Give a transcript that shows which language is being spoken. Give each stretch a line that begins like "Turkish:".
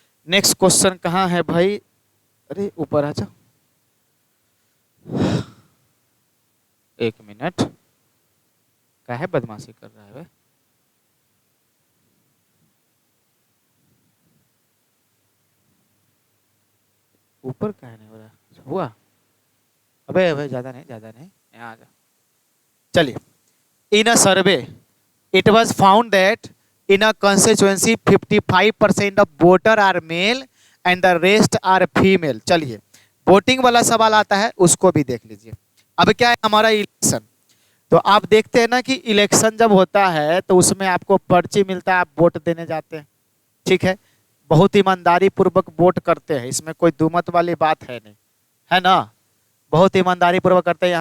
Hindi: Next question कहाँ है भाई, अरे ऊपर आ जाओ, 1 मिनट, क्या है बदमाशी कर रहा है भाई, ऊपर क्या नहीं हो रहा, हुआ, अबे अबे ज्यादा नहीं यहाँ आ जा।
English: चलिए, in a survey it was found that in a constituency 55% of voter are male and the rest are female।
Hindi: चलिए वोटिंग वाला सवाल आता है, उसको भी देख लीजिए। अब क्या है हमारा इलेक्शन, तो आप देखते हैं ना कि इलेक्शन जब होता है तो उसमें आपको पर्ची मिलता है, आप वोट देने जाते हैं, ठीक है, बहुत ईमानदारी पूर्वक वोट करते हैं, इसमें कोई दुमत वाली बात है नहीं, है ना, बहुत ईमानदारी पूर्वक करते हैं।